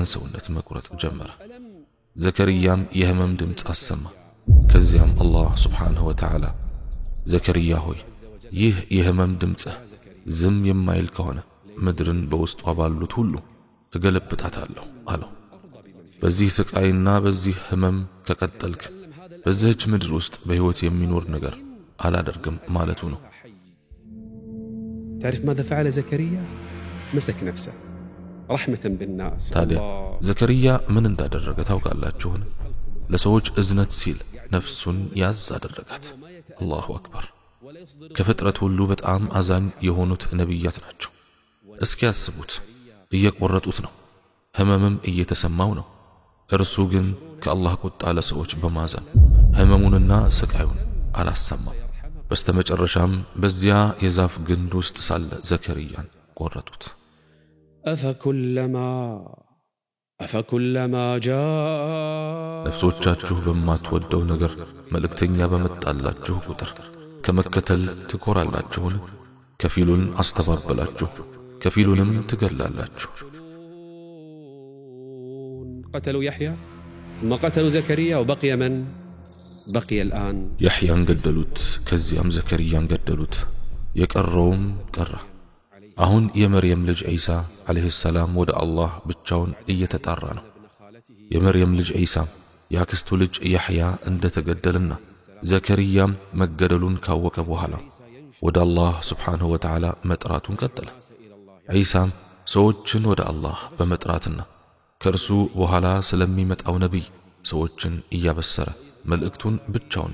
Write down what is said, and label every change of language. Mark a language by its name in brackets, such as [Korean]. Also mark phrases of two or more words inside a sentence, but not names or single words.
[Amharic] ሰውነት መቁረጥ ጀመረ። ዘከርያም የህመም ድምፅ አሰማ። ከዚያም አላህ [Arabic] سبحانه وتعالى [Amharic] ዘከርያ ሆይ ይህ የህመም ድምፅህ ዝም የማይል ከሆነ ምድርን በውስጧ ባሉት ሁሉ እገለብጣታለሁ አለው። በዚህ ስቃይና በዚህ ህመም ከቀጠልክ በዚህች ምድር ውስጥ በህይወት የሚኖር ነገር አላደርግም ማለቱ ነው። [Arabic] تعرف ماذا فعل زكريا؟ مسك نفسه رحمة بالناس. [Amharic] ታዲያ ዘከርያ ምን እንዳደረገ ታውቃላችሁን? ለሰዎች እዝነት ሲል ነፍሱን ያዝ አደረጋት። [Arabic] الله أكبر። [Amharic] ከፍጥረት ሁሉ በጣም አዛኝ የሆኑት ነቢያት ናቸው። እስኪ ያስቡት፣ እየቆረጡት ነው፣ ህመምም እየተሰማው ነው። እርሱ ግን ከአላህ ቁጣ ለሰዎች በማዘን ህመሙንና ስቃዩን አላሰማም። በስተመጨረሻም በዚያ የዛፍ ግንድ ውስጥ ሳለ ዘከርያን ቆረጡት። [Arabic] أفكلما جاء [Amharic] ነፍሶቻችሁ በማትወደው ነገር መልእክተኛ በመጣላችሁ ቁጥር ከመከተል ትኮራላችሁን? ከፊሉን አስተባበላችሁ፣ ከፊሉንም ትገላላችሁ። [Arabic] قتلوا يحيى ثم قتلوا زكريا وبقي من بقي الآن [Amharic] يحيى ገደሉት፣ ከዚያም ዘከርያን ገደሉት። የቀረውም ቀረ። አሁን የመርየም ልጅ ዒሳ አለይሂ ሰላም ወደ አላህ ብቻውን እየተጣራ ነው። የመርየም ልጅ ዒሳ ያክስቱ ልጅ ያሕያ እንደተገደለና ዘከርያም መገደሉን ካወቀ በኋላ ወደ አላህ [Arabic] سبحانه وتعالى [Amharic] መጥራቱን ቀጠለ። ዒሳም ሰዎችን ወደ አላህ በመጥራትና ከእርሱ በኋላ ስለሚመጣው ነቢይ ሰዎችን እያበሰረ መልእክቱን ብቻውን